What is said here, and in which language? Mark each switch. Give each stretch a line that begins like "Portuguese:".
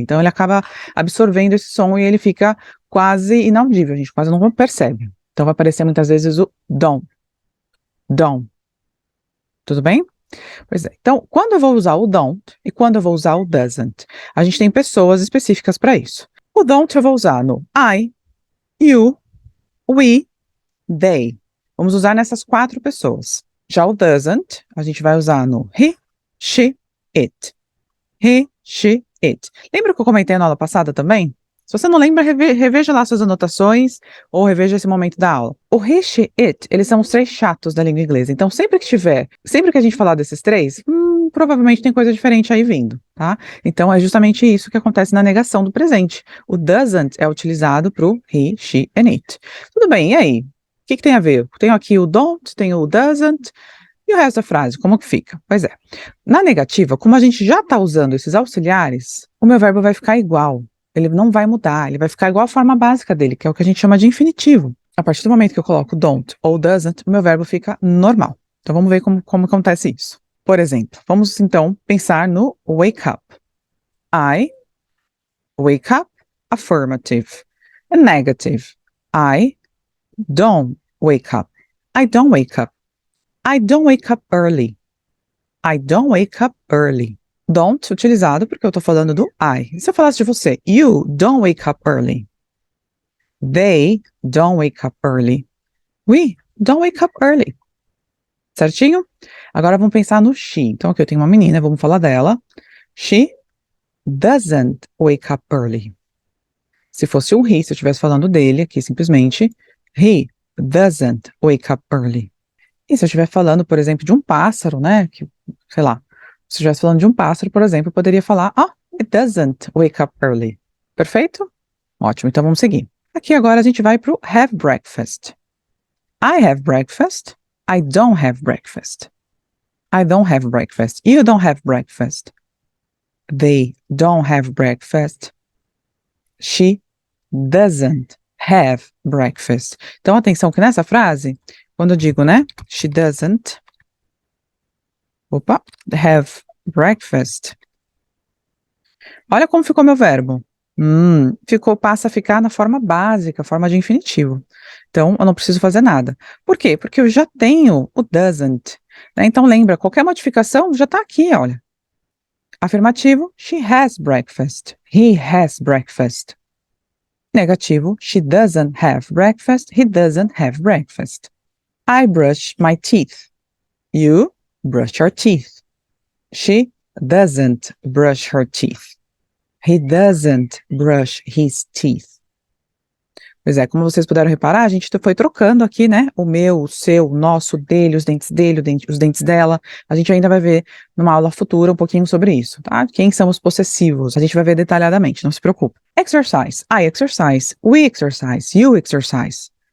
Portuguese: Então, ele acaba absorvendo esse som e ele fica quase inaudível, a gente quase não percebe. Então, vai aparecer muitas vezes o don't. Don't. Tudo bem? Pois é. Então, quando eu vou usar o don't e quando eu vou usar o doesn't, a gente tem pessoas específicas para isso. O don't eu vou usar no I, you, we, they. Vamos usar nessas 4 pessoas. Já o doesn't, a gente vai usar no he, she, it. He, she, it. Lembra que eu comentei na aula passada também? Se você não lembra, reveja lá suas anotações ou reveja esse momento da aula. O he, she, it, eles são os 3 chatos da língua inglesa. Então, sempre que a gente falar desses 3, provavelmente tem coisa diferente aí vindo, tá? Então, é justamente isso que acontece na negação do presente. O doesn't é utilizado para o he, she and it. Tudo bem, e aí? O que tem a ver? Tenho aqui o don't, tenho o doesn't, e o resto da frase, como que fica? Pois é, na negativa, como a gente já está usando esses auxiliares, o meu verbo vai ficar igual, ele não vai mudar, ele vai ficar igual à forma básica dele, que é o que a gente chama de infinitivo. A partir do momento que eu coloco don't ou doesn't, o meu verbo fica normal. Então vamos ver como acontece isso. Por exemplo, vamos então pensar no wake up.
English: I wake up, affirmative. And negative. I don't wake up. I don't wake up. I don't wake up early. I don't wake up early.
Portuguese: Don't utilizado porque eu tô falando do I. E se eu falasse de você?
English: You don't wake up early. They don't wake up early. We don't wake up early.
Portuguese: Certinho? Agora vamos pensar no
English: she.
Portuguese: Então aqui eu tenho uma menina, vamos falar dela.
English: She doesn't wake up early.
Portuguese: Se fosse o he, se eu estivesse falando dele aqui simplesmente,
English: he doesn't wake up early.
Portuguese: E se eu estiver falando, por exemplo, de um pássaro, né? Que, sei lá, se eu estivesse falando de um pássaro, por exemplo, eu poderia falar,
English: it doesn't wake up early.
Portuguese: Perfeito? Ótimo, então vamos seguir. Aqui agora a gente vai para o have breakfast.
English: I have breakfast. I don't have breakfast. I don't have breakfast. You don't have breakfast. They don't have breakfast. She doesn't have breakfast.
Portuguese: Então, atenção que nessa frase, quando eu digo, né,
English: she doesn't have breakfast.
Portuguese: Olha como ficou meu verbo. Passa a ficar na forma básica, forma de infinitivo. Então, eu não preciso fazer nada. Por quê? Porque eu já tenho o doesn't. Né? Então, lembra, qualquer modificação já está aqui, olha.
English: Afirmativo, she has breakfast. He has breakfast. Negativo, she doesn't have breakfast. He doesn't have breakfast. I brush my teeth. You brush your teeth. She doesn't brush her teeth. He doesn't brush his teeth.
Portuguese: Pois é, como vocês puderam reparar, a gente foi trocando aqui, né? O meu, o seu, o nosso, dele, os dentes dela. A gente ainda vai ver numa aula futura um pouquinho sobre isso, tá? Quem são os possessivos? A gente vai ver detalhadamente, não se preocupe.
English: Exercise. I exercise. We exercise. You exercise.